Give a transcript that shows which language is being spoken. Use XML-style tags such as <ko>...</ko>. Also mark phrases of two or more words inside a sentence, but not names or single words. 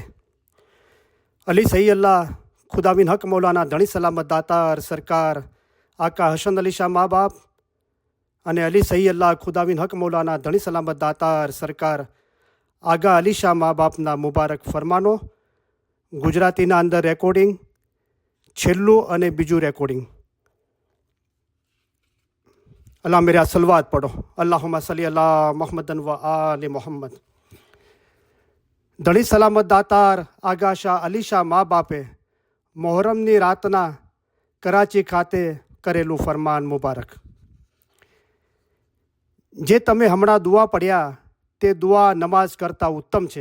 <gu>અલી સહી અલ્લાહ ખુદાબિન હક મૌલાના ધણી સલામત દાતાર સરકાર આકા હસન અલી શાહ મા બાપ અને અલી સહી અલ્લાહ ખુદાબિન હક મૌલાના ધણી સલામત દાતાર સરકાર આગા અલી શાહ મા બાપના મુબારક ફરમાનો ગુજરાતીના અંદર રેકોર્ડિંગ, છેલ્લું અને બીજું રેકોર્ડિંગ.</gu> <hi>अल्लाह मेरा सलवात पढ़ो.</hi> <ar>اللهم صل على محمد و آل محمد.</ar> <gu>ધણી સલામત દાતાર આગા શાહ અલી શાહ મા બાપે મોહરમની રાતના કરાચી ખાતે કરેલું ફરમાન મુબારક. જે તમે હમણાં દુઆ પડ્યા તે દુઆ નમાઝ કરતાં ઉત્તમ છે.</gu>